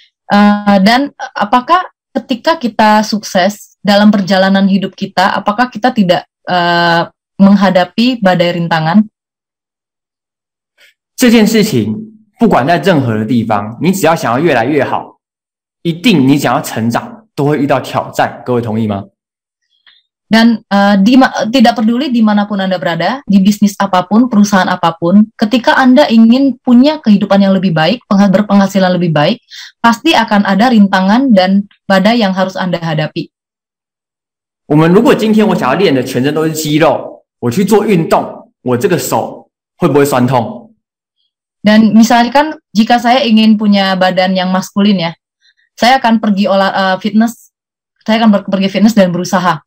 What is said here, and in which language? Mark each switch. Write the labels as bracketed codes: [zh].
[id] Dan apakah ketika kita sukses dalam perjalanan hidup kita, apakah kita tidak menghadapi badai rintangan? [zh] 这件事情不管在任何的地方，你只要想要越来越好，一定你想要成长，都会遇到挑战。各位同意吗？ [id] Dan tidak peduli dimanapun Anda berada, di bisnis apapun, perusahaan apapun, ketika Anda ingin punya kehidupan yang lebih baik, berpenghasilan lebih baik, pasti akan ada rintangan dan badai yang harus Anda hadapi. [zh] 我们如果今天我想要练的全身都是肌肉，我去做运动，我这个手会不会酸痛？ [id] Dan misalkan jika saya ingin punya badan yang maskulin ya, saya akan pergi fitness, saya akan pergi fitness dan berusaha.